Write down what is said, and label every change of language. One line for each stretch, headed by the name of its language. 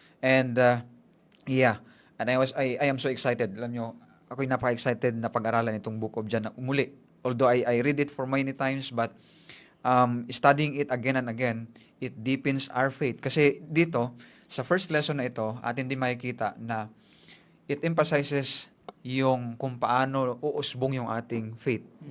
English: And yeah, and I am so excited.
Filipino: Alam nyo, ako'y napaka-excited na pag-aralan itong Book of John na umuli.
English: Although I read it for many times, but studying it again and again, it deepens our faith.
Filipino: Kasi dito, sa first lesson na ito, atin din makikita na
English: it emphasizes
Filipino: yung kung paano uusbong yung ating faith.